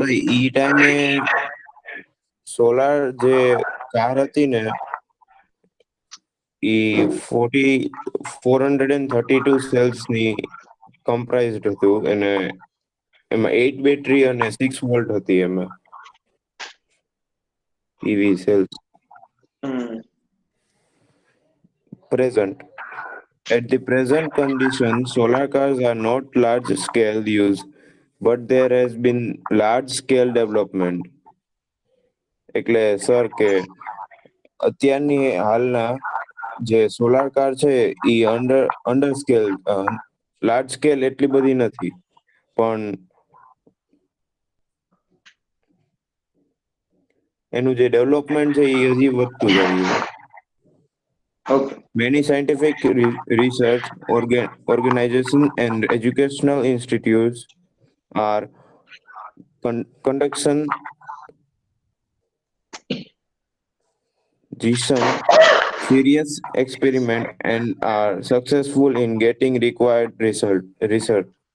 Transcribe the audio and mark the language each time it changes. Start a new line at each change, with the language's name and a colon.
Gujarati: So, એ ટાઈમે solar જે car હતી ને એ 432 સેલ્સની કમ્પ્રાઇઝડ હતું અને એમાં 8 બેટરી અને 6 વોલ્ટ હતી એમાં PV cells.
English: Present. At the present condition, solar cars are not large scale use, but there has been large scale development.
Gujarati: એટલે સર કે અત્યારની હાલના જે સોલાર કાર છે એ
English: under scale large scale
Gujarati: એટલી બધી નથી પણ એનું જે ડેવલપમેન્ટ છે એ હજી વધતું જાય છે.
English: Okay. Many scientific research organizations and educational institutes are conducting some serious experiment and are successful in getting required research.